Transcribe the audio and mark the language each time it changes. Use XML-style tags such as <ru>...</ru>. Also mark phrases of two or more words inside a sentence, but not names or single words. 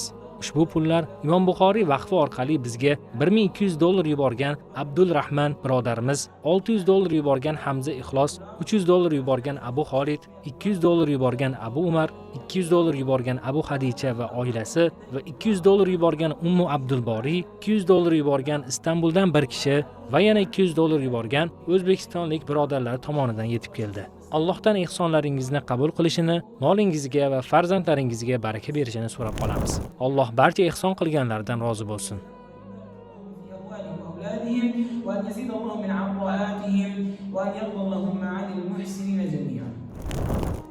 <uz>Ushbu pullar Imom Buxoriy vaqfi orqali bizga $1200 yuborgan Abdul Rahman birodarimiz, $600 yuborgan Hamza Ixlos, $300 yuborgan Abu Xolid, $200 yuborgan Abu Umar, $200 yuborgan Abu Hadicha va oilasi va $200 yuborgan Ummu Abdulbori, $200 yuborgan Istanbuldan bir kishi va yana $200 yuborgan o'zbekistonlik birodarlar tomonidan yetib keldi. Allohdan ehsonlaringizni qabul qilishini, molingizga va farzandlaringizga baraka berishini so'rab qolamiz. Alloh barcha ehson qilganlardan rozi bo'lsin.</uz> <ar>وأن يزيد الله من عطاءاتهم وأن يرضى اللهم عن المحسنين جميعا.</ar>